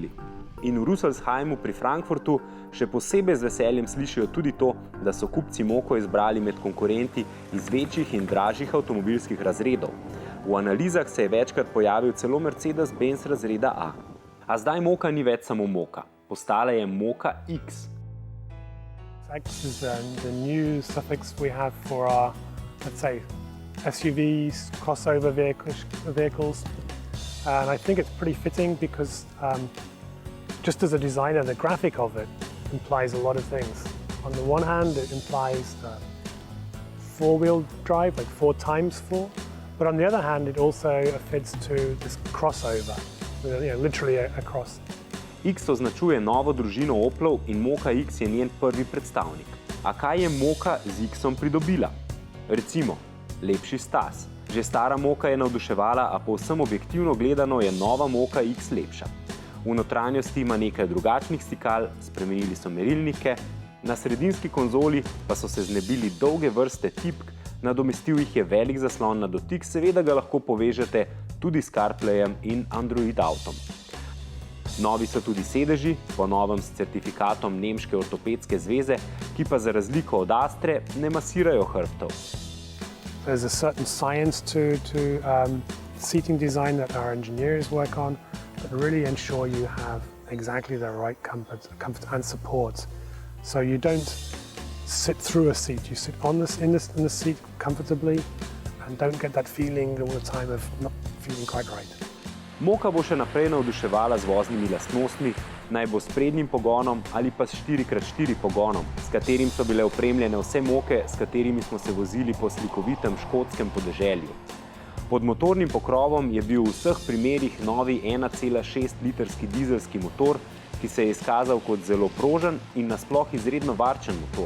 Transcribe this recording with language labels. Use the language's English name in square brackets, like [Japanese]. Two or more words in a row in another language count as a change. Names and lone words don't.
[Slovenian] In v Rüsselsheimu pri Frankfurtu še posebej z veseljem slišijo tudi to, da so kupci Mokko izbrali med konkurenti iz večjih in dražjih avtomobilskih razredov. V analizah se je večkrat pojavil celo Mercedes-Benz razreda A. A zdaj Mokka ni več samo Mokka. Postala je Mokka X. [English] X is the new suffix we have for our, let's say, SUVs, crossover vehicles. And I think it's pretty fitting because just as a designer, the graphic of it implies a lot of things. On the one hand, it implies four-wheel drive, like 4x4. But on the other hand, it also fits to this crossover, literally a cross. [Slovenian] X označuje novo družino Oplov in Mokka X je njen prvi predstavnik. A kaj je Mokka z X-om pridobila? Recimo, lepši stas. Že stara Mokka je navduševala, a povsem objektivno gledano je nova Mokka X lepša. V notranjosti ima nekaj drugačnih stikal, spremenili so merilnike, na sredinski konzoli pa so se znebili dolge vrste tipk, nadomestil jih je velik zaslon na dotik, seveda ga lahko povežete tudi s CarPlayem in Android Autom. Novi so tudi sedeži, po novem s certifikatom Nemške ortopedske zveze, ki pa za razliko od Astre ne masirajo hrbtov. [English] There's a certain science to seating design that our engineers work on that really ensure you have exactly the right comfort and support. So you don't sit through a seat, you sit in the seat comfortably and don't get that feeling all the time of not feeling quite right. [Slovenian] Moka bo še naprej navduševala z voznimi lastnostmi, naj bo s prednjim pogonom ali pa s 4x4 pogonom, s katerim so bile opremljene vse moke, s katerimi smo se vozili po slikovitem škotskem podeželju. Pod motornim pokrovom je bil v vseh primerih novi 1,6 litrski dizelski motor, ki se je izkazal kot zelo prožen in nasploh izredno varčen motor.